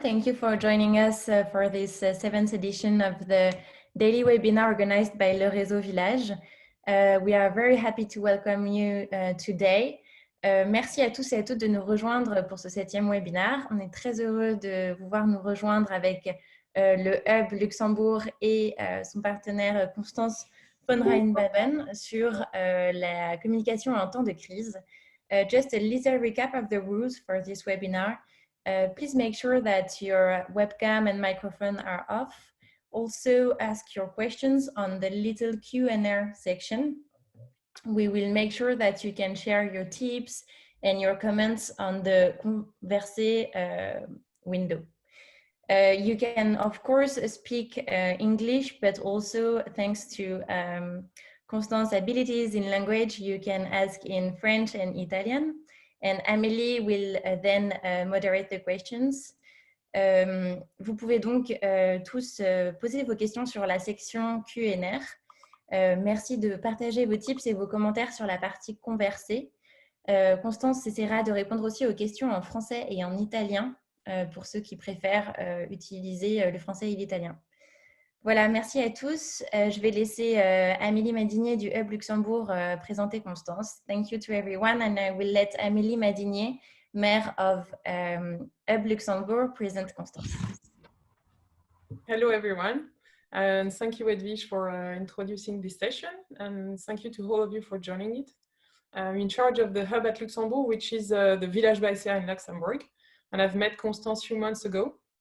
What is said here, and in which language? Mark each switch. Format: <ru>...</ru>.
<en>Thank you for joining us for this 7th edition of the daily webinar organized by Le Réseau Village. We are very happy to welcome you today.</en> <fr>Merci à tous et à toutes de nous rejoindre pour ce 7e webinaire. On est très heureux de vous voir nous rejoindre avec le Hub Luxembourg et son partenaire Constanze von Rheinbaben sur la communication en temps de crise.</fr> <en>Just a little recap of the rules for this webinar. Please make sure that your webcam and microphone are off. Also ask your questions on the little Q&A section. We will make sure that you can share your tips and your comments on the Converser window. You can, of course, speak English, but also thanks to Constance's abilities in language, you can ask in French and Italian. And Amélie will then moderate the questions.</en> <fr>Vous pouvez donc tous poser vos questions sur la section Q&A. Merci de partager vos tips et vos commentaires sur la partie conversée. Constance essaiera de répondre aussi aux questions en français et en italien pour ceux qui préfèrent utiliser le français et l'italien. Voilà, merci à tous. Je vais laisser Amélie Madinier du Hub Luxembourg présenter Constance.</fr> <en>Thank you to everyone, and I will let Amélie Madinier, mayor of Hub Luxembourg, present Constance. Hello everyone, and thank you Edwige for introducing this session, and thank you to all of you for joining it. I'm in charge of the Hub at Luxembourg, which is the village by Sea in Luxembourg, and I've met Constance a few months ago.</en>